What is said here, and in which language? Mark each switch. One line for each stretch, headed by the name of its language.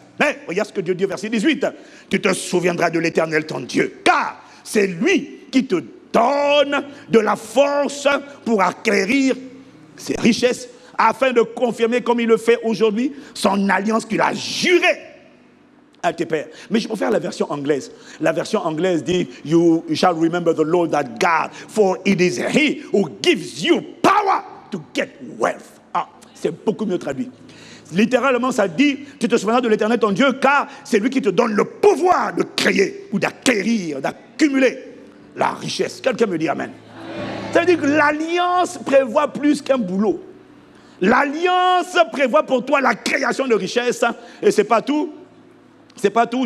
French: Mais regarde ce que Dieu dit au verset 18, tu te souviendras de l'Éternel ton Dieu, car c'est lui qui te donne de la force pour acquérir ses richesses, afin de confirmer comme il le fait aujourd'hui, son alliance qu'il a jurée à tes pères. Mais je préfère la version anglaise. La version anglaise dit,
English: you shall remember the Lord that God, for it is He who gives you power to get wealth.
French: Ah, c'est beaucoup mieux traduit. Littéralement, ça dit, tu te souviendras de l'Éternel ton Dieu, car c'est lui qui te donne le pouvoir de créer ou d'acquérir, d'accumuler la richesse. Quelqu'un me dit Amen. Ça veut dire que l'alliance prévoit plus qu'un boulot. L'alliance prévoit pour toi la création de richesse. Et c'est pas tout. C'est pas tout.